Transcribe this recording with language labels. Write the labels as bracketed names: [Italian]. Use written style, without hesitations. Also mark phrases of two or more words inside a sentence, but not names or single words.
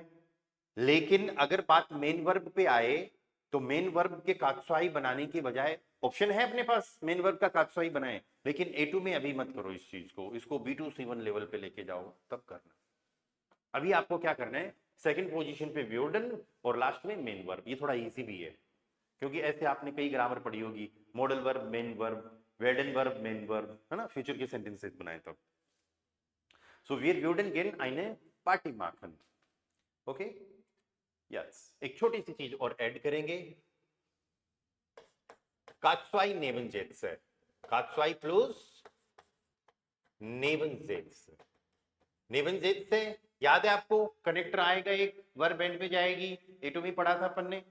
[Hindi] लेकिन अगर बात [English] main verb [Hindi] पे आए तो [English] main verb [Hindi] के कात्स्वाई बनाने की बजाय ऑप्शन है अपने पास [English] main verb [Hindi] का कात्स्वाई बनाए, लेकिन A2 में अभी मत करो इस चीज को, इसको B2 C1 लेवल पे लेके जाओ तब करना। अभी आपको क्या करना है, [English] second position [Hindi] पे व्योर्डन और लास्ट में [English] main verb. [Hindi] ये थोड़ा इजी भी है क्योंकि ऐसे आपने कई ग्रामर पढ़ी होगी, [English] model verb main verb, [Hindi] werden [English] verb main verb, [Hindi] है ना, फ्यूचर के सेंटेंसेस बनाए तब। [German] सो wir würden gern eine Party machen। [Hindi] ओके, यस, एक छोटी सी चीज और ऐड करेंगे, [German] Konjunktiv Nebensätze, Konjunktiv plus Nebensätze. [Hindi] नेबनजेट्स से याद है आपको, कनेक्टर आएगा एक, वर्ब एंड में जाएगी, A2 में पढ़ा था अपन ने।